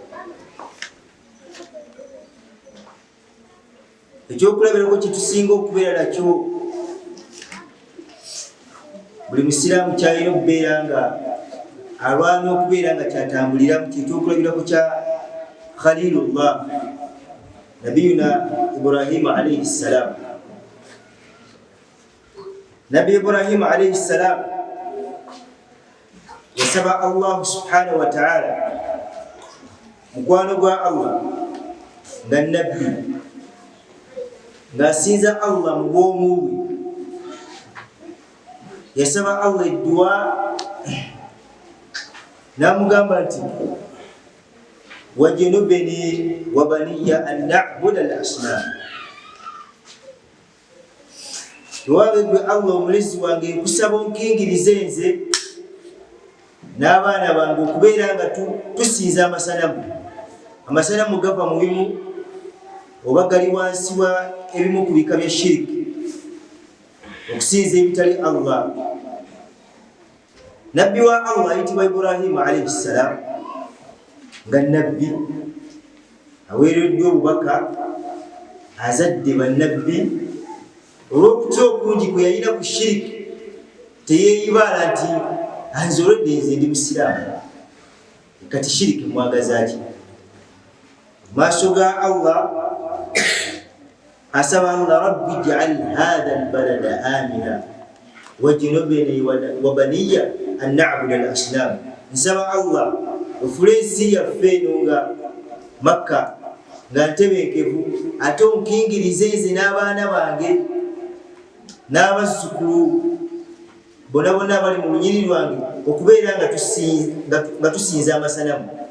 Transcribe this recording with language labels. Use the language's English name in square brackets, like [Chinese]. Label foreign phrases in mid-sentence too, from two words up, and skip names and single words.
[Ganda] ekyokulabirako kyetusinga okubeera nakyo buli musiraamu kyalina okubeera nga alwana okubeera nga kyatambuliramu kyekyokulabirako kya [Arabic] خليل الله نبينا إبراهيم عليه السلام. [Ganda] Nabi Ibrahim [Arabic] عليه السلام [Ganda] yasaba Allah [Arabic] سبحانه وتعالى [Ganda] mukwano gwa Allah nga nabbi ng'asinza Allah mu bwomu bwe yasaba Allah edduwa n'amugamba nti [Arabic] واجنبني وبني أن نعبد الأصنام [Ganda] tuwabegwe Allah omulezi wange nkusaba onkingirize nze n'abaana bange okubeera nga tusinza amasanamu gava mu bimu oba gali wansi wa ebimu ku bika bya shiriki okusinza ebitali Allah. Nabbi wa Allah ayitibwa Ibrahim [Arabic] عليه السلام [Ganda] nga nabbi aweereddwa obubaka azadde bannabbi olw'okutya okungi kwe yalina ku shiriki teyeeyibaala nti anzoledde nze ndi musiraamu kati shiriki mwagazaaki maaso ga Allah asaba Allah [Arabic] رب اجعل هذا البلد آمنا واجنبني وبني أن نعبد الأصنام [Ganda] nsaba Allah ofule ensi yaffe eno nga Makka nga ntebenkevu ate onkingirize nze n'abaana bange n'abazzukulu bonna bonna abali mu lunyiri lwange okubeera nga tusinza amasanamu.